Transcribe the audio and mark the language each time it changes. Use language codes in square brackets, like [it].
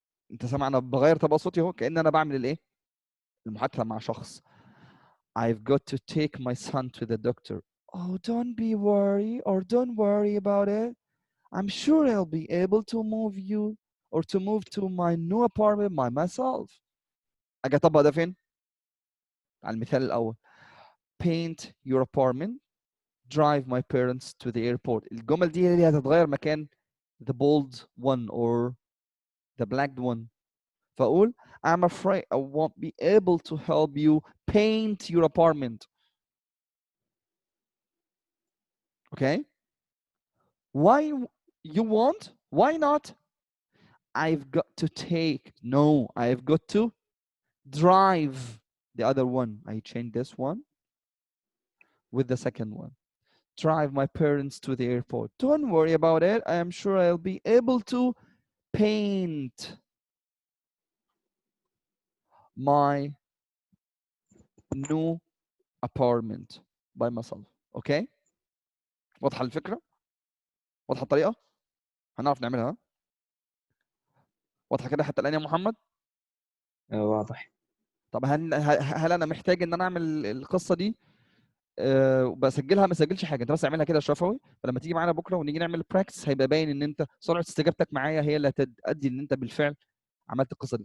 [ar] انت سامع انا بغير طبقه صوتي اهو كأن انا بعمل الايه؟ المحادثه مع شخص. [en] I've got to take my son to the doctor. Oh, don't be don't worry about it. I'm sure I'll be able to move to my new apartment by myself. [ar] أجي أطبق ده فين؟ على المثال الأول. [en] Paint your apartment. Drive my parents to the airport. [ar] الجمل دي هي اللي هتتغير مكان [en] the bold one or the blacked one. [ar] فأقول [en] I'm afraid I won't be able to help you paint your apartment. Okay? Why you won't? Why not? I've got to drive the other one. I change this one with the second one. Drive my parents to the airport. Don't worry about it. I am sure I'll be able to paint my new apartment by myself. Okay? [ar] واضحة الفكرة؟ واضحة الطريقة؟ هنعرف نعملها. واضحة كده حتى الآن يا محمد؟ واضح. طب هل أنا محتاج إن أنا أعمل القصة دي بسجلها؟ ما اسجلش حاجه، انت بس اعملها كده شفوي، فلما تيجي معانا بكره ونيجي نعمل براكتس هيبقى باين ان انت سرعه استجابتك معايا هي اللي هتؤدي ان انت بالفعل عملت القصه دي.